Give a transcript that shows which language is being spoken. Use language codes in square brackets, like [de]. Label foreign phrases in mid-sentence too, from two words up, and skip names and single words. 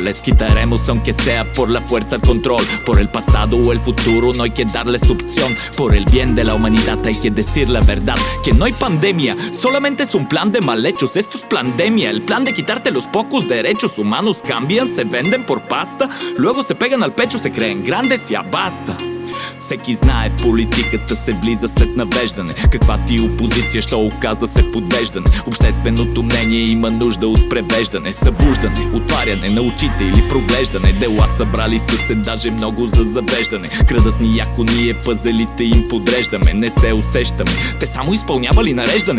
[es] Les quitaremos aunque sea por la fuerza el control. Por el pasado o el futuro no hay que darles opción. Por el bien de la humanidad hay que decir la verdad. Que no hay pandemia, solamente es un plan de mal hechos. Esto es pandemia, el plan de quitarte los pocos derechos humanos. Cambian, se venden por pasta. Luego se pegan al pecho, se creen grandes, ya basta. [bg] Всеки знае, в политиката се влиза след навеждане. Каква ти опозиция, що оказа се подвеждане. Общественото мнение има нужда от превеждане. Събуждане, отваряне на очите или проглеждане. Дела събрали са се даже много за завеждане. Крадат ни яко, ние пъзелите им подреждаме. Не се усещаме, те само изпълнявали нареждане.